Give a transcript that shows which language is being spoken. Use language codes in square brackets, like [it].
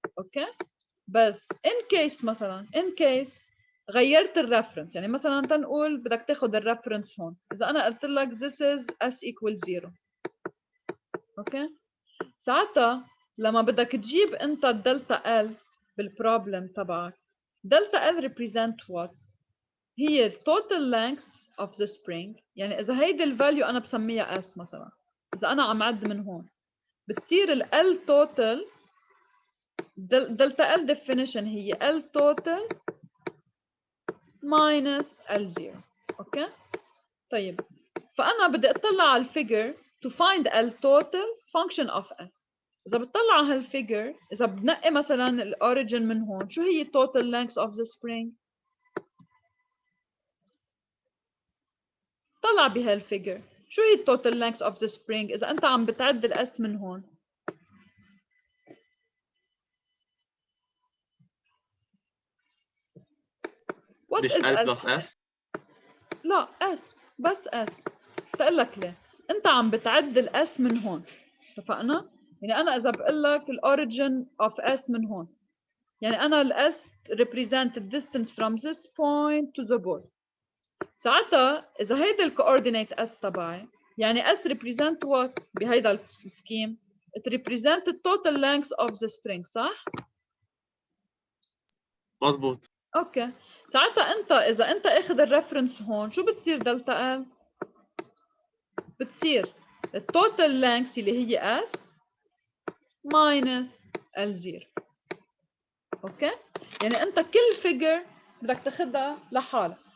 [ar] اوكي، بس ان كيس مثلا ان كيس غيرت الريفرنس، يعني مثلا تنقول بدك تاخذ الريفرنس هون، اذا انا قلت لك [en] this is s equal 0 [ar] اوكي، ساعتها لما بدك تجيب انت الدلتا ال بالبروبلم تبعك، دلتا ال represent what؟ هي [en] total length of the spring. [ar] يعني اذا هيدي الفاليو انا بسميها s مثلا، اذا انا عم عد من هون بتصير ال L total دلتا ال definition هي L total minus L0. اوكي، طيب فانا بدي اطلع على الفيجر [en] to find L total function of s. [ar] إذا بتطلع على هالفيجر، إذا بنقي مثلا الأوريجين من هون، شو هي [en] total length of the spring؟ [ar] طلع بهالفيجر شو هي total length of the spring إذا أنت عم بتعد الأس من هون؟ [en] What [ar] مش [en] is S؟ [ar] بلس S؟ لا S، بس S. بقول لك ليه؟ أنت عم بتعد الأس من هون، اتفقنا؟ يعني أنا إذا بقول لك الأوريجين of S من هون، يعني أنا الأس [en] represent the distance from this point to the board. [ar] ساعتها إذا هيدا الكوردينيت S تبعي، يعني S [en] represent what [ar] بهيدا السكيم؟ [en] It represent the total length of the spring، [ar] صح؟ مظبوط. أوكي، ساعتها أنت إذا أنت أخذ الريفرنس هون، شو بتصير دلتا L؟ بتصير التوتال length اللي هي S minus L0. أوكي؟ يعني أنت كل فيجر بدك تاخدها لحالها.